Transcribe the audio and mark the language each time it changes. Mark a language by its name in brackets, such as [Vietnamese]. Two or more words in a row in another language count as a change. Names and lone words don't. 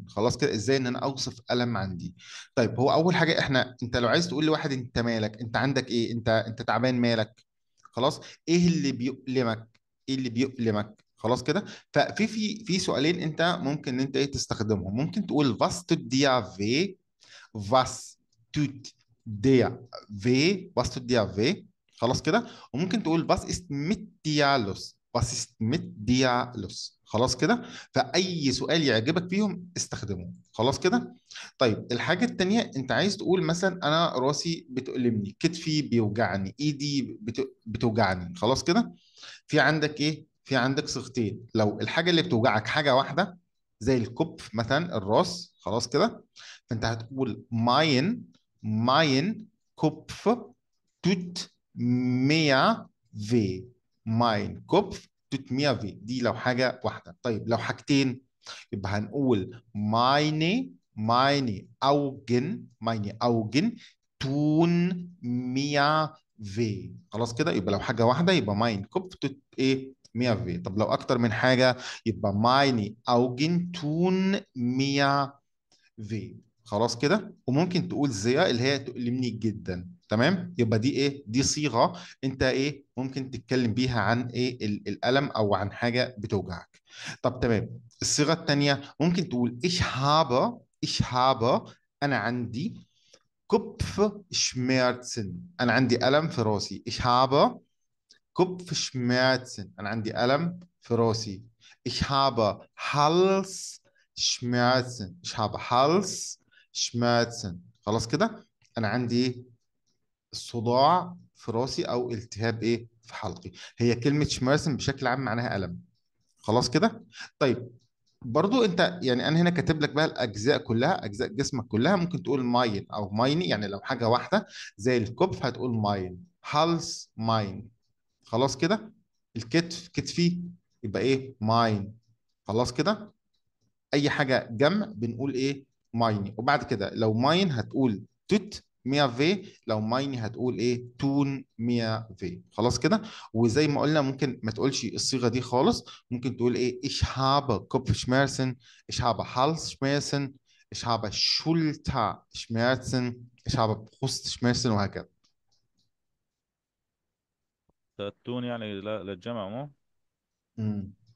[Arabic] خلاص كده، ازاي ان انا اوصف الم عندي؟ طيب، هو اول حاجه انت لو عايز تقول لواحد انت مالك، انت عندك ايه، انت تعبان مالك. خلاص. ايه اللي بيؤلمك؟ ايه اللي بيؤلمك؟ خلاص كده. ففي سؤالين انت ممكن ان انت ايه تستخدمهم. ممكن تقول [German] was tut dir weh. was tut dir weh. was tut dir weh. [Arabic] خلاص كده. وممكن تقول [German] was ist mit dir los. was ist mit dir los. [Arabic] خلاص كده. فأي سؤال يعجبك فيهم استخدمه. خلاص كده. طيب، الحاجة التانية، انت عايز تقول مثلا انا راسي بتؤلمني، كتفي بيوجعني، ايدي بتوجعني. خلاص كده. في عندك ايه؟ في عندك صيغتين. لو الحاجة اللي بتوجعك حاجة واحدة زي الكتف مثلا، الراس، خلاص كده، فانت هتقول [German] mein Kopf tut mir weh. mein Kopf tut mir weh, [Arabic] دي لو حاجة واحدة. طيب لو حاجتين، يبقى هنقول [German] meine Augen tun mir weh. [Arabic] خلاص كده. يبقى لو حاجة واحدة يبقى [German] mein Kopf tut [Arabic] ايه [German] mir weh. [Arabic] طب لو أكتر من حاجة يبقى [German] meine Augen tun mir weh. [Arabic] خلاص كده. وممكن تقول زي اللي هي تؤلمني جدا. تمام. يبقى دي ايه؟ دي صيغة انت ايه ممكن تتكلم بيها عن ايه الألم او عن حاجة بتوجعك. طب تمام. الصيغة التانية ممكن تقول [German] ich habe [Arabic] انا عندي Kopfschmerzen. انا عندي ألم في راسي. [German] ich habe Kopfschmerzen. [Arabic] انا عندي ألم في راسي. [German] ich habe Halsschmerzen. ich habe Halsschmerzen. [Arabic] خلاص كده. انا عندي إيه؟ صداع في راسي او التهاب ايه في حلقي. هي كلمة شمارسن بشكل عام معناها ألم. خلاص كده. طيب، برضو انت يعني انا هنا كاتب لك بقى الاجزاء كلها، اجزاء جسمك كلها. ممكن تقول ماين او مايني، يعني لو حاجه واحده زي الكتف هتقول ماين. [German] Hals mein. [Arabic] خلاص كده. الكتف كتفي، يبقى ايه؟ ماين. خلاص كده. اي حاجه جمع بنقول ايه؟ مايني. وبعد كده لو ماين هتقول [German] tut mir weh, [Arabic] لو مايني هتقول ايه؟ [German] tun mir weh. خلاص كده. [Arabic] وزي ما قلنا ممكن ما تقولش الصيغه دي خالص. ممكن تقول ايه؟ [German] ich habe Kopfschmerzen. ich habe Halsschmerzen. ich habe Schulterschmerzen. ich habe Brustschmerzen وهكذا. [Arabic] تاتون يعني للجمع مو؟ مم.